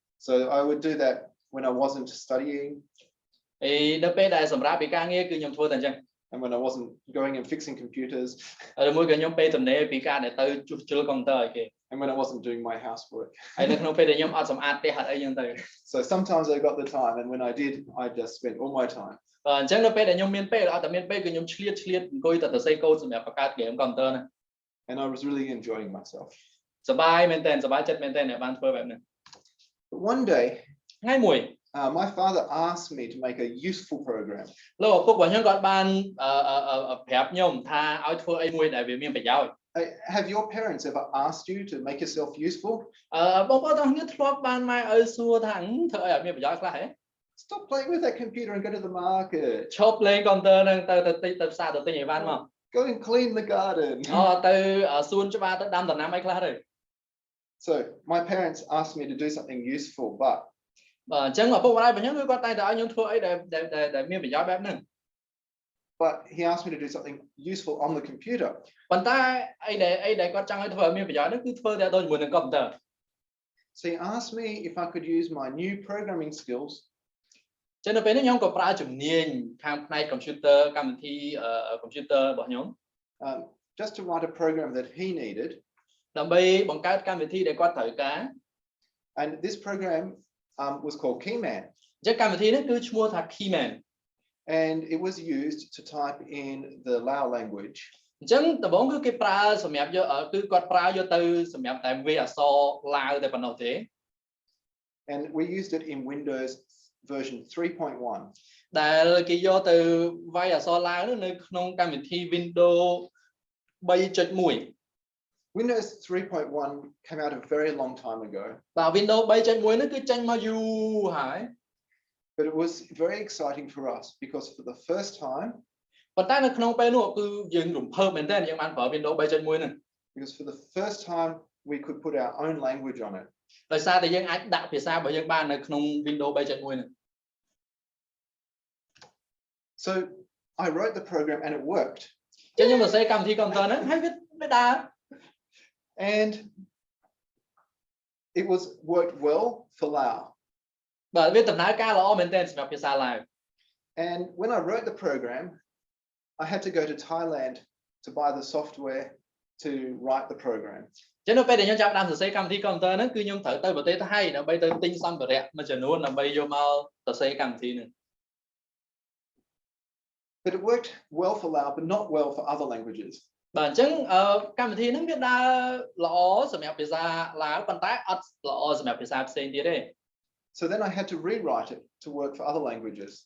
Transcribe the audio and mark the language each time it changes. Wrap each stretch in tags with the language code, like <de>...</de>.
<en>So I would do that when I wasn't studying.</en> <km>ហើយនៅពេលដែលសម្រាប់ពីការងារគឺខ្ញុំធ្វើតែអញ្ចឹង</km> <en>And when I wasn't going and fixing computers.</en> <km>ហើយមួយក៏ខ្ញុំពេលទំនេរពីការដែលទៅជួសជុលកុំព្យូទ័រឲ្យគេ</km> <en>And when I wasn't doing my housework.</en> <km>ហើយនៅក្នុងពេលដែលខ្ញុំអត់សម្អាតផ្ទះអត់អីចឹងទៅ</km> <en>So sometimes I got the time and when I did I just spent all my time.</en> <km>អញ្ចឹងនៅពេលដែលខ្ញុំមានពេលអត់តែមានពេលគឺខ្ញុំឆ្លៀតអង្គុយតែសរសេរកូដសម្រាប់បង្កើត game កុំព្យូទ័រណា</km> <en>And I was really enjoying myself.</en> <km>សប្បាយមែនតើសប្បាយចិត្តមែនតើអ្នកបានធ្វើបែបហ្នឹង</km> <en>But one day</en> <km>ថ្ងៃមួយ</km> <en>my father asked me to make a useful program.</en> <km>លោកឪពុករបស់ខ្ញុំគាត់បានប្រាប់ខ្ញុំថាឲ្យធ្វើអីមួយដែលវាមានប្រយោជន៍</km> <en>Have your parents ever asked you to make yourself useful?</en> <km>បងប្អូនទាំងគ្នាធ្លាប់បានម៉ែឪសួរថាធ្វើអីឲ្យមានប្រយោជន៍ខ្លះហ៎</km> <en>Stop playing with that computer and go to the market.</en> <km>ឈប់លេងកុំព្យូទ័រហ្នឹងទៅផ្សារទៅទិញអីវ៉ាន់មក</km> <en>Go and clean the garden.</en> <km>ទៅសួនច្បារទៅដាំដំណាំអីខ្លះទៅ</km> <en>So my parents asked me to do something useful, but</en> <km>បាទអញ្ចឹងឪពុកម្ដាយរបស់ខ្ញុំគឺគាត់តែងតែឲ្យខ្ញុំធ្វើអីដែលមានប្រយោជន៍បែបហ្នឹង</km> <en>But he asked me to do something useful on the computer.</en> <km>ប៉ុន្តែអីដែលគាត់ចង់ឲ្យធ្វើឲ្យមានប្រយោជន៍ហ្នឹងគឺធ្វើតែដូចជាមួយនឹងកុំព្យូទ័រ</km> <en>So he asked me if I could use my new programming skills.</en> <km>ចឹងនៅពេលនេះខ្ញុំក៏ប្រើជំនាញខាងផ្នែកកុំព្យូទ័រកម្មវិធីកុំព្យូទ័ររបស់ខ្ញុំ</km> <en>just to write a program that he needed.</en> <km>ដើម្បីបង្កើតកម្មវិធីដែលគាត់ត្រូវការ</km> <en>And this program was called Keyman.</en> <km>ចឹងកម្មវិធីនេះគឺឈ្មោះថា Keyman.</km> <en>And it was used to type in the Lao language.</en> <km>អញ្ចឹងដំបូងគឺគេប្រើសម្រាប់យកគឺគាត់ប្រើយកទៅសម្រាប់តែវាអក្សរឡាវតែប៉ុណ្ណោះទេ</km> <en>And we used it in Windows version 3.1.</en> <km>ដែលគេយកទៅវាយអក្សរឡាវនៅក្នុងកម្មវិធី Windows 3.1</km> <en>Windows 3.1 came out a very long time ago.</en> <km>បាទ Windows 3.1 នោះគឺចេញមកយូរហើយ</km> <en>But it was very exciting for us because for the first time,</en> <km>ប៉ុន្តែនៅក្នុងពេលនោះគឺយើងរំភើបមែនតើយើងបានប្រើ Windows 3.1 ហ្នឹង</km> <en>because for the first time we could put our own language on it.</en> <km>ដោយសារតែយើងអាចដាក់ភាសារបស់យើងបាននៅក្នុង Windows 3.1 ហ្នឹង</km> <en>So I wrote the program and it worked.</en> <km>ចឹងខ្ញុំសរសេរកម្មវិធីកុំព្យូទ័រហ្នឹងហើយវាដើរ</km> <en>And it was worked well for Lao.</en> <km>បាទវាដំណើរការល្អមែនតើសម្រាប់ភាសាឡាវ</km> <en>And when I wrote the program, I had to go to Thailand to buy the software to write the program.</en> <km>ចឹងនៅពេលដែលខ្ញុំចាប់ផ្ដើមសរសេរកម្មវិធីកុំព្យូទ័រហ្នឹងគឺខ្ញុំត្រូវទៅប្រទេសថៃដើម្បីទៅទិញសម្ភារៈមួយចំនួនដើម្បីយកមកសរសេរកម្មវិធីហ្នឹង</km> <en>But it worked well for Lao, but not well for other languages.</en> <km>បាទអញ្ចឹងកម្មវិធីហ្នឹងវាដើរល្អសម្រាប់ភាសាឡាវប៉ុន្តែអត់ល្អសម្រាប់ភាសាផ្សេងទៀតទេ</km> <en>So then I had to rewrite it to work for other languages.</en>